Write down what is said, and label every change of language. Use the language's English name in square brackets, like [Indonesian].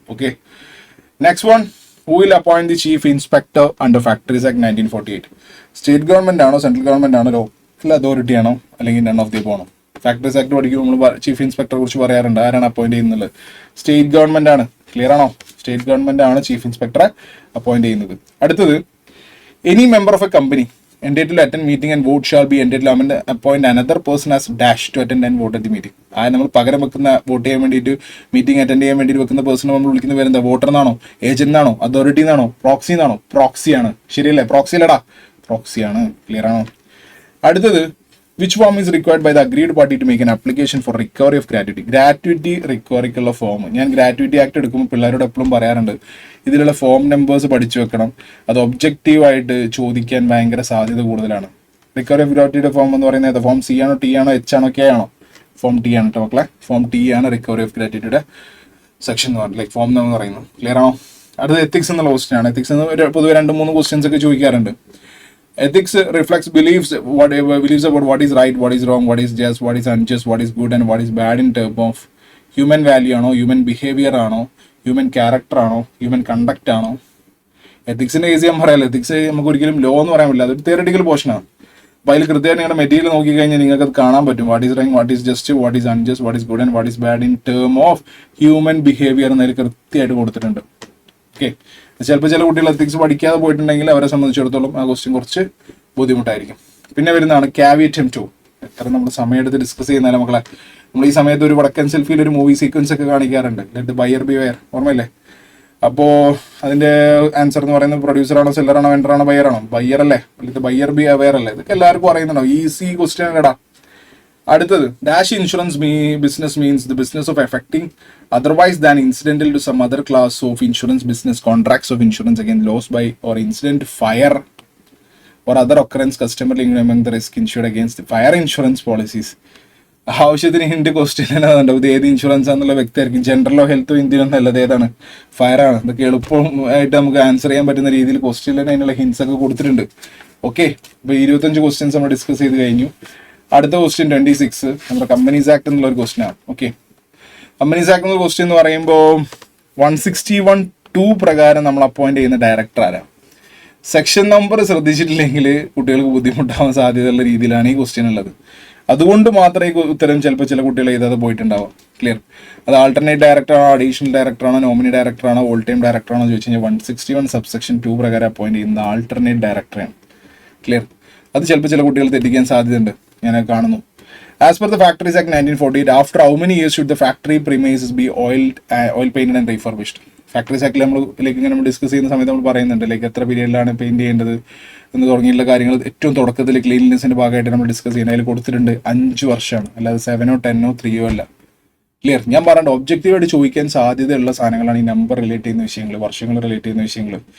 [English] Okay, next one, who will appoint the chief inspector under factories act 1948? [Malayalam] State government ആണോ, central government ആണോ, local authority ആണോ, അല്ലെങ്കിൽ none of the ആണോ? Factories act പഠിക്കുമ്പോൾ നമ്മൾ chief ഇൻസ്പെക്ടറെ കുറിച്ച് പറയാറുണ്ട്. ആരാണ് അപ്പോയിന്റ് ചെയ്യുന്നത്? സ്റ്റേറ്റ് ഗവൺമെന്റ് ആണ്. ക്ലിയർ ആണോ? സ്റ്റേറ്റ് ഗവൺമെന്റ് ആണ് ചീഫ് ഇൻസ്പെക്ടറെ അപ്പോയിന്റ് ചെയ്യുന്നത്. അടുത്തത്, [English] Any member of a company entitled to attend meeting and vote shall be entitled to appoint another person as dash to attend and vote at the meeting. [Malayalam] ആ നമ്മൾ പകരം വെക്കുന്ന vote ചെയ്യാൻ വേണ്ടിയിട്ട് meeting attend ചെയ്യാൻ വേണ്ടിയിട്ട് വെക്കുന്ന പേഴ്സണെ നമ്മൾ വിളിക്കുന്ന പേരെന്താ? വോട്ടർ എന്നാണോ, ഏജന്റ് എന്നാണോ, അതോറിറ്റി എന്നാണോ, പ്രോക്സി എന്നാണോ? പ്രോക്സിയാണ്. ശരിയല്ലേ? പ്രോക്സി അല്ലടാ, പ്രോക്സിയാണ്. ക്ലിയർ ആണോ? അടുത്തത്, [English] which form is required by the agreed party to make an application for recovery of gratuity? [Malayalam] Gratuity റിക്കവറിക്കുള്ള form ഞാൻ ഗ്രാറ്റുവിറ്റി ആക്ട് എടുക്കുമ്പോൾ പിള്ളേരോട് എപ്പോഴും പറയാറുണ്ട്, ഇതിലുള്ള ഫോം നമ്പേഴ്സ് പഠിച്ചു വെക്കണം. അത് ഒബ്ജക്റ്റീവായിട്ട് ചോദിക്കാൻ ഭയങ്കര സാധ്യത കൂടുതലാണ്. റിക്കവറി ഓഫ് ഗ്രാറ്റുവിറ്റിയുടെ ഫോം എന്ന് പറയുന്നത് ഫോം C ആണോ, T ആണോ, H ആണോ, K ആണോ? ഫോം T ആണ് കേട്ടോ മക്കളെ. ഫോം T ആണ് റിക്കവറി ഓഫ് ഗ്രാറ്റുവിറ്റിയുടെ സെക്ഷൻ എന്ന് പറയുന്നത്, ലൈക്ക് ഫോം എന്ന് പറയുന്നത്. ക്ലിയർ ആണോ? അടുത്തത് എത്തിക്സ് എന്നുള്ള ക്വസ്റ്റ്യൻ ആണ്. എത്തിക്സ് എന്ന് പൊതുവെ 2-3 ക്വസ്റ്റ്യൻസ് ഒക്കെ ചോദിക്കാറുണ്ട്. [English] Ethics reflects beliefs about what is right, what is wrong, what is just, what is unjust, what is good and what is bad in terms of human value ആണോ, human behavior ആണോ, human character ആണോ, human conduct ആണോ? [Malayalam] എത്തിക്സിന്റെ case ഞാൻ പറയാമല്ലോ. Ethics നമുക്ക് ഒരിക്കലും law എന്ന് പറയാൻ പറ്റില്ല, അതൊരു തിയററ്റിക്കൽ പോർഷനാണ്. അപ്പോൾ അതിൽ കൃത്യമായിട്ട് നിങ്ങളുടെ മെറ്റീരിയൽ നോക്കിക്കഴിഞ്ഞാൽ നിങ്ങൾക്ക് അത് കാണാൻ പറ്റും. [English] what is right, what is just, what is unjust, what is good and what is bad in term of human behaviour [Malayalam] എന്നതിൽ കൃത്യമായിട്ട് കൊടുത്തിട്ടുണ്ട്. ഓക്കെ, ചിലപ്പോൾ ചില കുട്ടികൾ എത്തിക്സ് പഠിക്കാതെ പോയിട്ടുണ്ടെങ്കിൽ അവരെ സംബന്ധിച്ചിടത്തോളം ആ ക്വസ്റ്റ്യൻ കുറച്ച് ബുദ്ധിമുട്ടായിരിക്കും. പിന്നെ വരുന്നതാണ് ക്യാവിയറ്റ് M2. എത്ര നമ്മൾ സമയമെടുത്ത് ഡിസ്കസ് ചെയ്യുന്നാലും മക്കളെ, നമ്മൾ ഈ സമയത്ത് ഒരു വടക്കൻ സെൽഫിയിൽ ഒരു മൂവി സീക്വൻസ് ഒക്കെ കാണിക്കാറുണ്ട്, [English] let buyer beware, [Malayalam] ഓർമ്മയില്ലേ? അപ്പോൾ അതിന്റെ ആൻസർ എന്ന് പറയുന്നത് പ്രൊഡ്യൂസർ ആണോ, സെല്ലർ ആണോ, വെണ്ടർ ആണോ, ബയർ ആണോ? ബയർ അല്ലേ? അല്ലെങ്കിൽ ബയർ ബി അവെയർ അല്ലേ? ഇതൊക്കെ എല്ലാവർക്കും അറിയുന്നുണ്ടോ? ഈസി ക്വസ്റ്റ്യൻ കേടാ. അടുത്തത്, [English] Dash insurance business means the business of effecting otherwise than incidental to some other class of insurance business contracts of insurance against loss by or incident fire or other occurrence customer linked among the risk insured against the fire insurance policies. [Malayalam] ആവശ്യത്തിന് hint question ഉണ്ട്. ഇത് ഏത് insurance ആണെന്നുള്ള വ്യക്തിയായിരിക്കും. ജനറലോ ഹെൽത്തോ ഇന്ത്യയിലൊന്നും അല്ല, ഏതാണ്? ഫയറാണ്. ഇതൊക്കെ എളുപ്പമായിട്ട് നമുക്ക് ആൻസർ ചെയ്യാൻ പറ്റുന്ന രീതിയിൽ ക്വസ്റ്റ്യനിൽ അതിനുള്ള ഹിന്റ്സ് ഒക്കെ കൊടുത്തിട്ടുണ്ട്. ഓക്കെ, ഇപ്പോൾ 25 ക്വസ്റ്റ്യൻസ് നമ്മൾ ഡിസ്കസ് ചെയ്ത് കഴിഞ്ഞു. അടുത്ത ക്വസ്റ്റ്യൻ 26 നമ്മുടെ കമ്പനീസ് ആക്ട് എന്നുള്ള ഒരു ക്വസ്റ്റ്യൻ ആണ്. ഓക്കെ, കമ്പനീസ് ആക്ട് എന്നുള്ള ക്വസ്റ്റ്യൻ എന്ന് പറയുമ്പോൾ 161(2) പ്രകാരം നമ്മൾ അപ്പോയിന്റ് ചെയ്യുന്ന ഡയറക്ടർ ആരാണ്? സെക്ഷൻ നമ്പർ ശ്രദ്ധിച്ചിട്ടില്ലെങ്കിൽ കുട്ടികൾക്ക് ബുദ്ധിമുട്ടാവാൻ സാധ്യതയുള്ള രീതിയിലാണ് ഈ ക്വസ്റ്റ്യൻ ഉള്ളത്. അതുകൊണ്ട് മാത്രമേ ഉത്തരം ചിലപ്പോൾ ചില കുട്ടികൾ എഴുതാതെ പോയിട്ടുണ്ടാവും. ക്ലിയർ? അത് ആൾട്ടർനേറ്റ് ഡയറക്ടർ ആണോ, അഡീഷണൽ ഡയറക്ടർ ആണോ, നോമിനി ഡയറക്ടർ ആണോ, ഓൾ ടൈം ഡയറക്ടർ ആണോ ചോദിച്ചു കഴിഞ്ഞാൽ 161 സബ്സെക്ഷൻ 2 പ്രകാരം അപ്പോയിന്റ് ചെയ്യുന്ന ആൾട്ടർനേറ്റ് ഡയറക്ടറാണ്. ക്ലിയർ? അത് ചിലപ്പോൾ ചില കുട്ടികൾ തെറ്റിക്കാൻ സാധ്യതയുണ്ട്, ഞാൻ കാണുന്നു. [English] As per the Factories Act 1948, after how many years should the factory premises be oil painted and refurbished? [Malayalam] Factories ആക്ടിൽ നമ്മൾ ഇങ്ങനെ ഡിസ്കസ് ചെയ്യുന്ന സമയത്ത് നമ്മൾ പറയുന്നുണ്ട് ലൈക്ക് എത്ര പീരിയഡിലാണ് പെയിന്റ് ചെയ്യേണ്ടത് എന്ന് തുടങ്ങിയുള്ള കാര്യങ്ങൾ ഏറ്റവും തുടക്കത്തിൽ ക്ലീൻലിനെസിന്റെ ഭാഗമായിട്ട് നമ്മൾ ഡിസ്കസ് ചെയ്യുന്നത്. അതിൽ കൊടുത്തിട്ടുണ്ട് 5 വർഷമാണ്, അല്ലാതെ 7, 10, 3 അല്ല. ക്ലിയർ? ഞാൻ പറഞ്ഞത് ഒബ്ജക്റ്റീവായിട്ട് ചോദിക്കാൻ സാധ്യതയുള്ള സാധനങ്ങളാണ് ഈ നമ്പർ റിലേറ്റ് ചെയ്യുന്ന വിഷയങ്ങൾ, വർഷങ്ങൾ റിലേറ്റ് ചെയ്യുന്ന വിഷയങ്ങൾ.